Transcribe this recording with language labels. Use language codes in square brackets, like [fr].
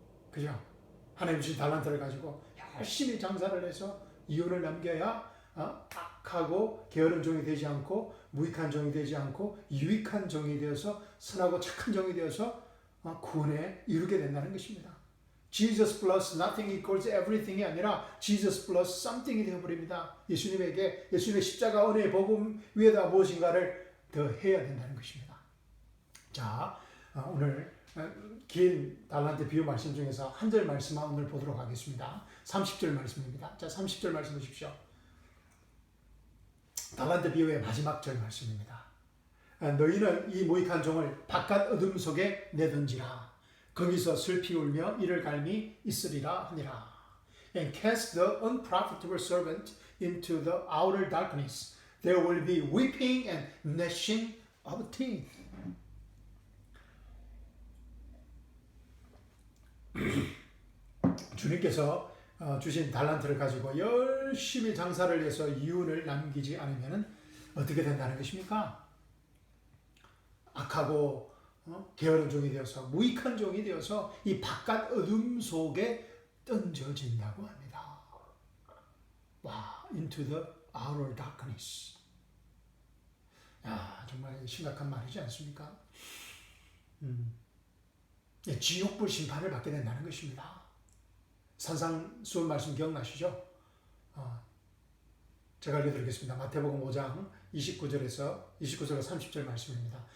[ko] 그죠? 하나님 주신 달란트를 가지고 열심히 장사를 해서 이윤을 남겨야 악하고 게으른 종이 되지 않고 무익한 종이 되지 않고 유익한 종이 되어서 선하고 착한 종이 되어서 구원에 이르게 된다는 것입니다. [en] Jesus plus nothing equals everything이 [ko] 아니라 [en] Jesus plus something이 [ko] 되어버립니다. 예수님의 십자가 은혜의 복음 위에다 무엇인가를 더 해야 된다는 것입니다. 자, 오늘 긴 달란트 비유 말씀 중에서 한 절 말씀만 오늘 보도록 하겠습니다. 30절 말씀입니다. 자, 30절 말씀 보십시오. 달란트 비유의 마지막 절 말씀입니다. 너희는 이 무익한 종을 바깥 어둠 속에 내던지라. 거기서 슬피 울며 이를 갈미 있으리라 하니라. [en] And cast the unprofitable servant into the outer darkness. There will be weeping and gnashing of teeth. [ko] 주님께서 주신 달란트를 가지고 열심히 장사를 해서 이윤을 남기지 않으면 어떻게 된다는 것입니까? 악하고 게으른 종이 되어서 무익한 종이 되어서 이 바깥 어둠 속에 던져진다고 합니다. [en] 와, into the outer darkness. [ko] 야, 정말 심각한 말이지 않습니까? 지옥불 심판을 받게 된다는 것입니다. 산상수훈 말씀 기억나시죠? 제가 알려드리겠습니다. 마태복음 5장 29절에서 30절 말씀입니다.